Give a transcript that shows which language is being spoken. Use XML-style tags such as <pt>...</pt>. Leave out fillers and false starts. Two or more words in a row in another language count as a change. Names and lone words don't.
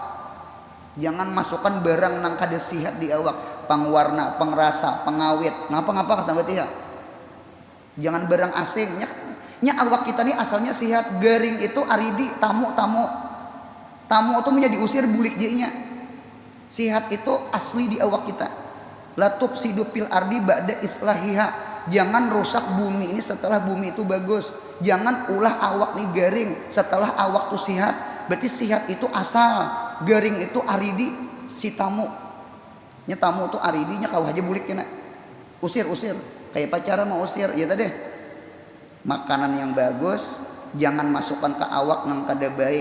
<bjn>Jangan masukkan barang nang kada sihat di awak, pengwarna, pengrasa, pengawet, ngapa-ngapa sampai ya. Jangan barang asing. Nya awak kita nih asalnya sihat, garing itu aridi, tamu itu menjadi diusir bulik jadinya. Sihat itu asli di awak kita.</bjn> <ar>لا تفسدوا في الأرض بعد إصلاحها.</ar> <bjn>Jangan rusak bumi ini setelah bumi itu bagus. Jangan ulah awak nih garing setelah awak tuh sihat. Berarti sihat itu asal, garing itu aridi si tamu. Nya tamu itu aridinya kau aja bulik kena. Usir. Kayak pacaran mau usir, ya tadi. Makanan yang bagus, jangan masukkan ke awak nang kada baik.</bjn>